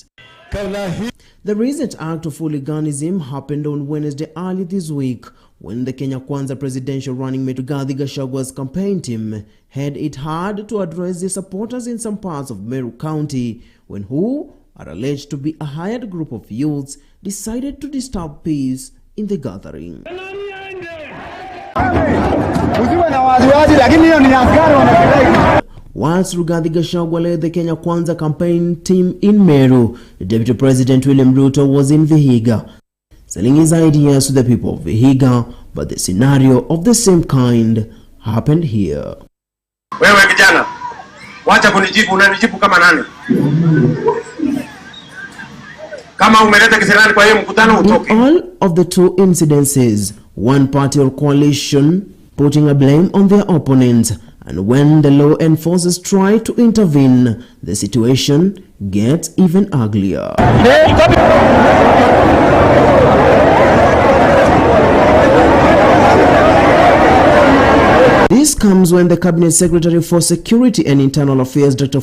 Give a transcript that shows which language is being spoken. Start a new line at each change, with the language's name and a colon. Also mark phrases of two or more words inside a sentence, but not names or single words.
English: The recent act of hooliganism happened on Wednesday early this week when the Kenya Kwanza presidential running mate Rigathi Gachagwa's campaign team had it hard to address their supporters in some parts of Meru County when who are alleged to be a hired group of youths decided to disturb peace in the gathering. Whilst Rigathi Gachagua led the Kenya Kwanza campaign team in Meru, the Deputy President William Ruto was in Vihiga, selling his ideas to the people of Vihiga, but the scenario of the same kind happened here.
Swahili: Wewe kijana, wacha kunijibu, unanijibu kama nani? Kama umeleta kisirani kwa hiyo mkutano utoke.
English: In all of the two incidences, one party or coalition putting a blame on their opponents, and when the law enforcers try to intervene, the situation gets even uglier. This comes when the Cabinet Secretary for Security and Internal Affairs, Dr.